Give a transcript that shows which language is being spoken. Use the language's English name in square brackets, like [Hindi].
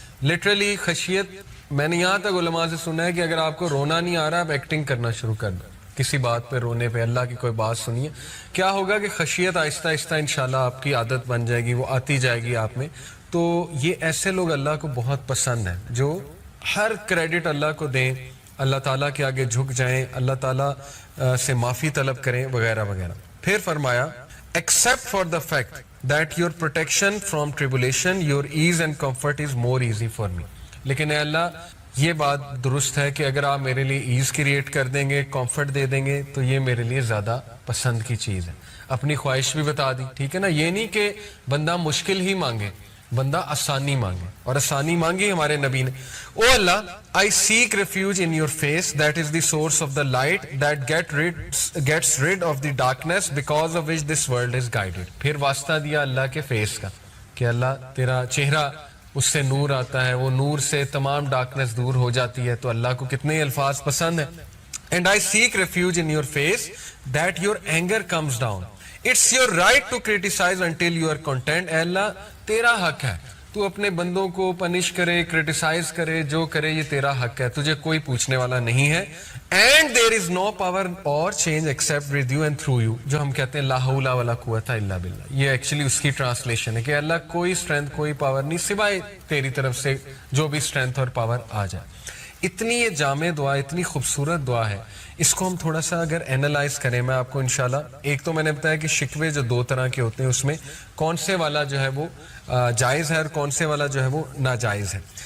[Urdu] Literally خشیت, میں نے یہاں تک علماء سے سنا ہے کہ اگر آپ کو رونا نہیں آ رہا آپ ایکٹنگ کرنا شروع کر دو کسی بات پہ رونے پہ, اللہ کی کوئی بات سنیے, کیا ہوگا کہ خشیت آہستہ آہستہ انشاءاللہ آپ کی عادت بن جائے گی, وہ آتی جائے گی آپ میں. تو یہ ایسے لوگ اللہ کو بہت پسند ہیں جو ہر کریڈٹ اللہ کو دیں, اللہ تعالیٰ کے آگے جھک جائیں, اللہ تعالیٰ سے معافی طلب کریں وغیرہ وغیرہ. پھر فرمایا [English] Except for the fact that your protection from tribulation, your ease and comfort is more easy for me. [Urdu] لیکن اے اللہ یہ بات درست ہے کہ اگر آپ میرے لیے ایز کریٹ کر دیں گے، کمفرٹ دے دیں گے، تو یہ میرے لیے زیادہ پسند کی چیز ہے. اپنی خواہش بھی بتا دی، ٹھیک ہے نا. یہ نہیں کہ بندہ مشکل ہی مانگے، بندہ آسانی مانگے، اور آسانی مانگی ہمارے نبی نے. [English] او Allah I seek refuge in your face, that is the source of the light that gets rid of the darkness because of which this world is guided. [Urdu] پھر واسطہ دیا اللہ کے فیس کا کہ اللہ تیرا چہرہ، اس سے نور آتا ہے، وہ نور سے تمام ڈارکنس دور ہو جاتی ہے. تو اللہ کو کتنے الفاظ پسند ہیں. [English] And I seek refuge in your face that your anger comes down. It's your right to criticize until you are content. [Urdu] اے اللہ تیرا حق ہے، تو اپنے بندوں کو پنش کرے، کرٹیسائز کرے، جو کرے یہ تیرا حق ہے، تجھے کوئی پوچھنے والا نہیں ہے. [English] And there is no power or change except with you and through you. [Urdu] جو ہم کہتے ہیں لا حول ولا قوت الا باللہ، یہ ایکچولی اس کی ٹرانسلیشن ہے کہ اللہ کوئی اسٹرینتھ کوئی پاور نہیں سوائے تیری طرف سے جو بھی اسٹرینتھ اور پاور آ جائے. اتنی یہ جامع دعا، اتنی خوبصورت دعا ہے. اس کو ہم تھوڑا سا اگر اینالائز کریں، میں آپ کو انشاءاللہ، ایک تو میں نے بتایا کہ شکوے جو دو طرح کے ہوتے ہیں، اس میں کون سے والا جو ہے وہ جائز ہے اور کون سے والا جو ہے وہ ناجائز ہے.